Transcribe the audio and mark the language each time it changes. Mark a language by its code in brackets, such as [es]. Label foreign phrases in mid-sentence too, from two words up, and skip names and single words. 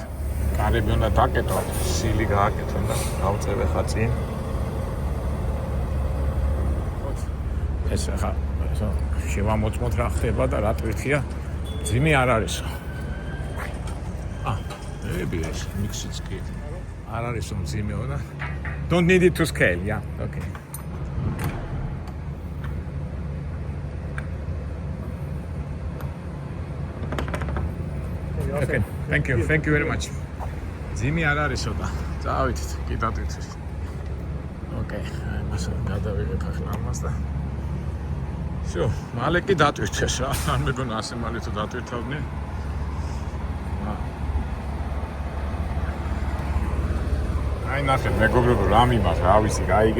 [ka] კარები უნდა დაკეტო, სილი გააკეთო და გავწევ ხა წინ. ეს ახლა შევამოწმოთ რა ხდება და რა ტვირთია. ძიმი არ არისო. maybe ეს [en] mixed kit. [ka] არ არის ძიმეო და [en] don't need it to scale, yeah. Okay. Okay, thank you very much. [ka] ძიმი არ არისო და წავიდეთ, კი დატვირთეს. Okay, მას გადავიღებ ახლა ამას და всё, მალე კი დატვირთეს რა. არ მეგონა ასე მალე თუ დატვირთავდნენ. აი ნახეთ, მეგობრებო, რა მიმართ, რა ვიცი, გაიგე.